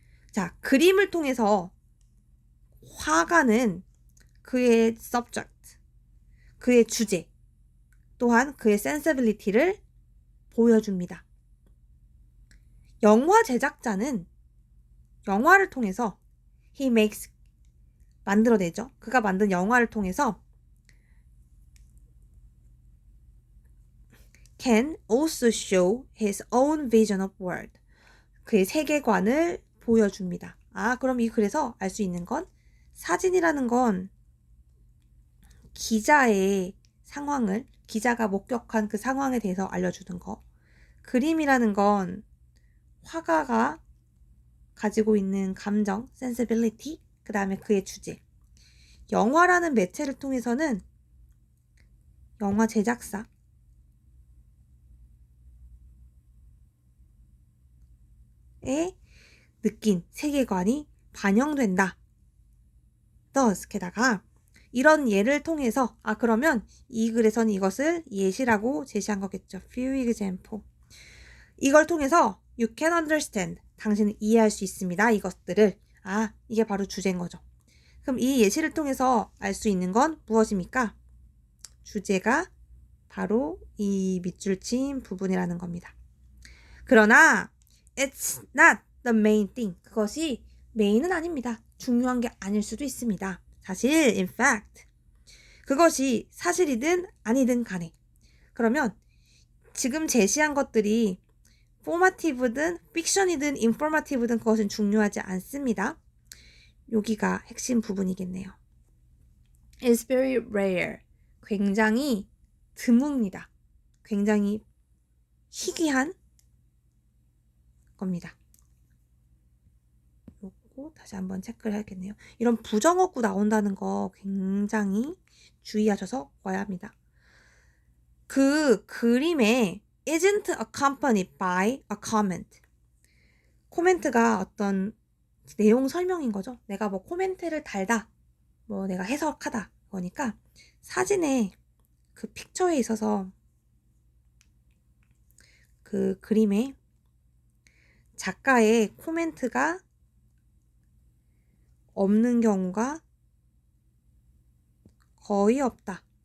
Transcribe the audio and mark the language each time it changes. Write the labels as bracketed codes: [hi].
[ko] 자, 그림을 통해서 화가는 그의 subject, 그의 주제, 또한 그의 sensibility를 보여줍니다. 영화 제작자는 영화를 통해서 [en] he makes, [ko] 만들어내죠. 그가 만든 영화를 통해서 [en] can also show his own vision of world. [ko] 그의 세계관을 보여줍니다. 그럼 이 글에서 알 수 있는 건 사진이라는 건 기자의 상황을 기자가 목격한 그 상황에 대해서 알려주는 거. 그림이라는 건 화가가 가지고 있는 감정, sensibility, 그 다음에 그의 주제. 영화라는 매체를 통해서는 영화 제작사의 느낀 세계관이 반영된다. thus, 게다가 이런 예를 통해서 그러면 이 글에서는 이것을 예시라고 제시한 거겠죠. [en] few example. [ko] 이걸 통해서 [en] you can understand. [ko] 당신은 이해할 수 있습니다. 이것들을. 이게 바로 주제인 거죠. 그럼 이 예시를 통해서 알 수 있는 건 무엇입니까? 주제가 바로 이 밑줄 친 부분이라는 겁니다. 그러나 [en] it's not the main thing. [ko] 그것이 메인은 아닙니다. 중요한 게 아닐 수도 있습니다. 사실 [en] in fact [ko] 그것이 사실이든 아니든 간에 그러면 지금 제시한 것들이 포마티브든 픽션이든 인포마티브든 그것은 중요하지 않습니다. 여기가 핵심 부분이겠네요. [en] It's very rare. [ko] 굉장히 드뭅니다. 굉장히 희귀한 겁니다. 요거 다시 한번 체크를 해야겠네요. 이런 부정어구 나온다는 거 굉장히 주의하셔서 봐야 합니다. 그 그림에 [en] isn't accompanied by a comment. [ko] 코멘트가 어떤 내용 설명인 거죠. 내가 뭐 코멘트를 달다, 뭐 내가 해석하다 그러니까 사진에 그 픽처에 있어서 그 그림에 작가의 코멘트가 없는 경우가 거의 없다.